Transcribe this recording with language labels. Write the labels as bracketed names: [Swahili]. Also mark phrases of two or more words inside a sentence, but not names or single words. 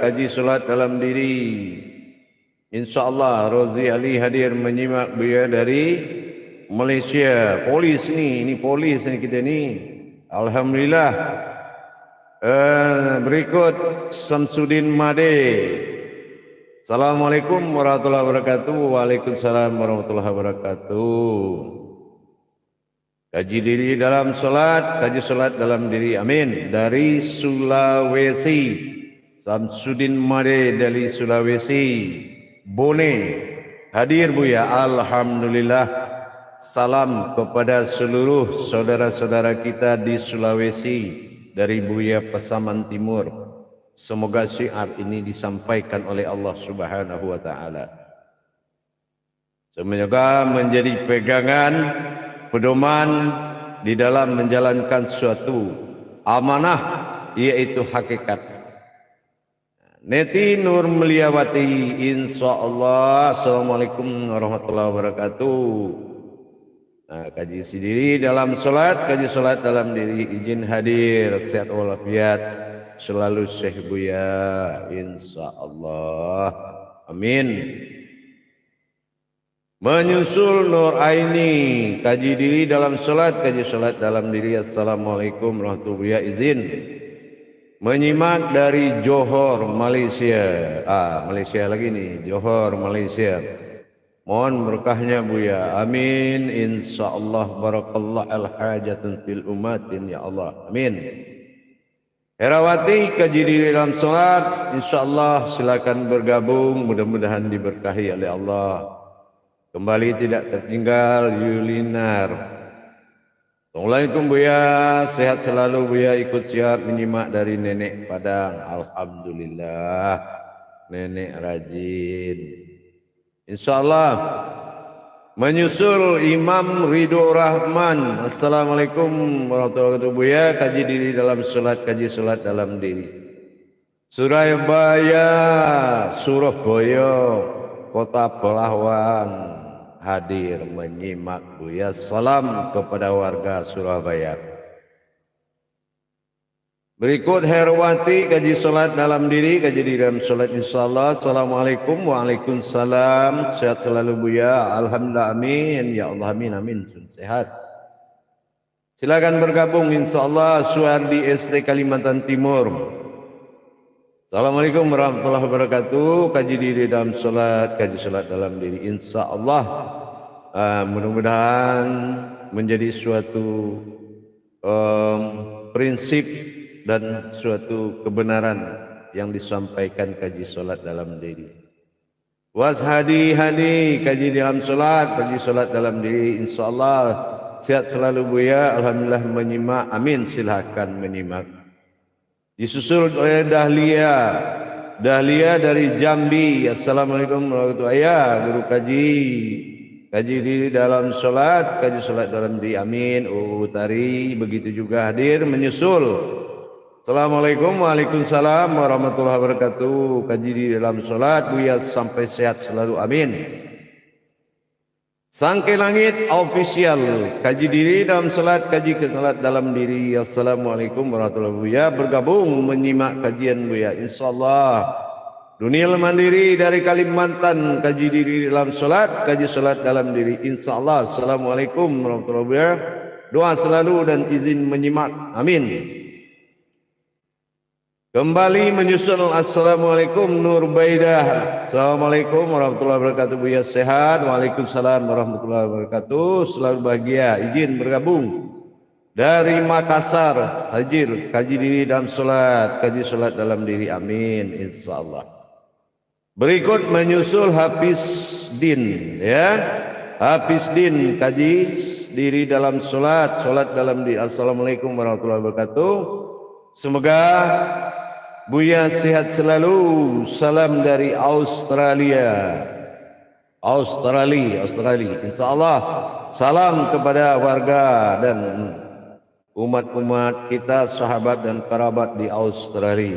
[Indonesian] Kaji solat dalam diri. InsyaAllah Rozi Ali hadir menyimak Buya dari Malaysia. Polis ni. Ini polis ni kita ni. Alhamdulillah. Berikut Samsudin Made. [Arabic] السلام عليكم ورحمة الله وبركاته. وعليكم السلام ورحمة الله وبركاته. [Indonesian] Kaji diri dalam solat, kaji solat dalam diri. Amin. Dari Sulawesi. Samsudin Made dari Sulawesi. Bone. Hadir Buya. Alhamdulillah. Salam kepada seluruh saudara-saudara kita di Sulawesi. Dari Buya Pasaman Timur. Semoga syiar ini disampaikan oleh [Arabic] الله سبحانه وتعالى. [Indonesian] Semoga menjadi pegangan, pedoman di dalam menjalankan suatu amanah, yaitu hakikat. Neti Nur Meliawati, insyaallah. [Arabic] السلام عليكم ورحمة الله وبركاته. [Indonesian] Nah, kaji sendiri dalam solat, kaji solat dalam diri. Izin hadir, sehat walafiat selalu Syekh Buya, insyaallah. Amin. Menyusul Nur Aini, kaji diri dalam solat, kaji solat dalam diri. [Arabic] السلام عليكم ورحمة الله وبركاته. [Indonesian] Izin menyimak dari Johor, Malaysia. Malaysia lagi nih, Johor, Malaysia. Mohon berkahnya Buya. Amin. InsyaAllah. [Arabic] بارك الله الحاجة في الأمة. [Indonesian] Ya Allah. Amin. Herawati kaji diri dalam solat. InsyaAllah silakan bergabung. Mudah-mudahan diberkahi oleh Allah. Kembali tidak tertinggal Yulinar. Assalamualaikum Buya. Sehat selalu Buya. Ikut siap menyimak dari Nenek Padang. Alhamdulillah. Nenek rajin. InsyaAllah. Menyusul Imam Ridho Rahman. [Arabic] السلام عليكم ورحمة الله وبركاته. [Indonesian] Buya kaji diri dalam solat, kaji solat dalam diri. Surabaya, Kota Pelawan hadir menyimak Buya. Salam kepada warga Surabaya. Berikut Herwati kaji solat dalam diri, kaji diri dalam solat insyaallah. Assalamualaikum. Waalaikumsalam. Sehat selalu Buya. Alhamdulillah. Amin. Ya Allah. Amin. Amin. Sehat. Silakan bergabung insyaallah. Suardi ST Kalimantan Timur. [Arabic] السلام عليكم ورحمة الله وبركاته. [Indonesian] Kaji diri dalam solat, kaji solat dalam diri insyaallah. Mudah-mudahan menjadi suatu prinsip dan suatu kebenaran yang disampaikan kaji solat dalam diri. Washadi kaji dalam solat, kaji solat dalam diri. InsyaAllah sehat selalu Buya. Alhamdulillah menyimak. Amin. Silahkan menyimak. Disusul oleh Dahlia. Dahlia dari Jambi. [Arabic] السلام عليكم ورحمة الله وبركاته. [Indonesian] Guru kaji. Kaji diri dalam solat, kaji solat dalam diri. Amin. Utari begitu juga hadir menyusul. Assalamualaikum. [Arabic] وعليكم السلام ورحمة الله وبركاته. [Indonesian] Kaji di dalam solat Buya sampai sehat selalu. Amin. Sangke Langit official. Kaji diri dalam solat, kaji ke solat dalam diri. [Arabic] السلام عليكم ورحمة الله وبركاته. [Indonesian] Buya bergabung menyimak kajian Buya. InsyaAllah. Dunia Mandiri dari Kalimantan. Kaji diri dalam solat, kaji solat dalam diri. InsyaAllah. [Arabic] السلام عليكم ورحمة الله وبركاته. [Indonesian] Doa selalu dan izin menyimak. Amin. Kembali menyusul. [Arabic] Assalamualaikum Nur Baidah. السلام عليكم ورحمة الله وبركاته. [Indonesian] Buya sehat. [Arabic] وعليكم السلام ورحمة الله وبركاته. [Indonesian] Selalu bahagia. Izin bergabung dari Makassar. Hadir kaji diri dalam solat, kaji solat dalam diri. Amin insyaallah. Berikut menyusul Hafiz Din, ya. Hafiz Din kaji diri dalam solat, solat dalam diri. [Arabic] السلام عليكم ورحمة الله وبركاته. [Indonesian] Semoga Buya sehat selalu. Salam dari Australia. Australia. Insyaallah salam kepada warga dan umat-umat kita, sahabat dan kerabat di Australia.